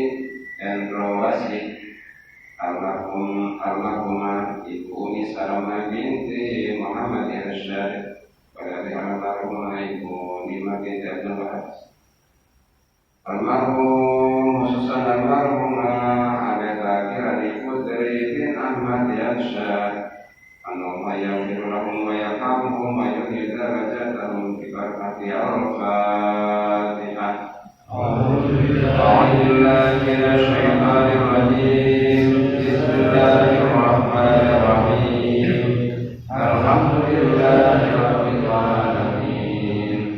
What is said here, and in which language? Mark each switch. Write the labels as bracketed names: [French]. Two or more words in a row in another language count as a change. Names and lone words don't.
[Indonesian] Endrawasih almarhumah ibu Nisarama binti Muhammad Irsyad Pada almarhumah ibu Lima binti Abdul Wahab. Almarhum khususan almarhumah Abeta Kirani Putri bin Ahmad Yansyad. [Arabic] اللهم يغفر لهم ويرحمهم ويحيي درجاتهم ببركة الفاتحة. أعوذ بالله من الشيطان الرجيم. بسم الله الرحمن الرحيم. الحمد لله رب العالمين.